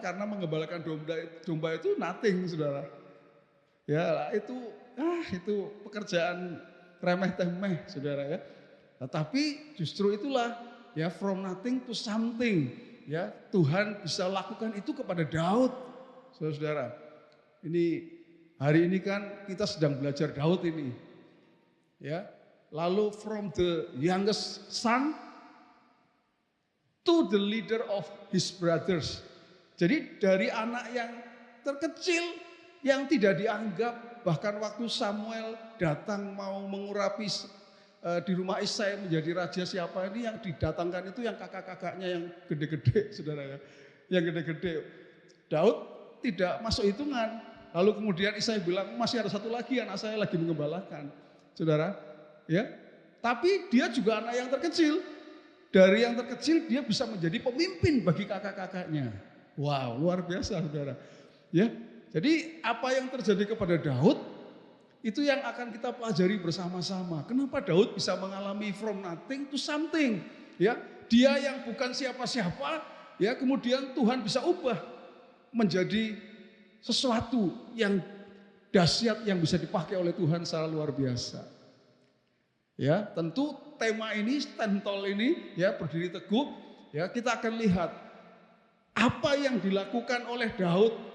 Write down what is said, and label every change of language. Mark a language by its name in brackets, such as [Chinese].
[Indonesian] Karena menggembalakan domba itu nothing, saudara. Ya, itu pekerjaan remeh-temeh, saudara ya. Nah, tapi justru itulah ya [English] from nothing to something. [Indonesian] Ya, Tuhan bisa lakukan itu kepada Daud, saudara. Ini hari ini kan kita sedang belajar Daud ini, ya. Lalu [English] from the youngest son to the leader of his brothers. [Indonesian] Jadi dari anak yang terkecil yang tidak dianggap, bahkan waktu Samuel datang mau mengurapi di rumah Isai menjadi raja siapa ini, yang didatangkan itu yang kakak-kakaknya yang gede-gede, saudara ya, yang gede-gede. Daud tidak masuk hitungan. Lalu kemudian Isai bilang masih ada satu lagi anak saya lagi mengembalakan, saudara, ya. Tapi dia juga anak yang terkecil. Dari yang terkecil dia bisa menjadi pemimpin bagi kakak-kakaknya. Wow, luar biasa, saudara. Ya, jadi apa yang terjadi kepada Daud itu yang akan kita pelajari bersama-sama. Kenapa Daud bisa mengalami [English] from nothing to something? [Indonesian] Ya, dia yang bukan siapa-siapa, ya kemudian Tuhan bisa ubah menjadi sesuatu yang dahsyat yang bisa dipakai oleh Tuhan secara luar biasa. Ya, tentu tema ini, stand tall ini, ya berdiri teguh, ya kita akan lihat apa yang dilakukan oleh Daud.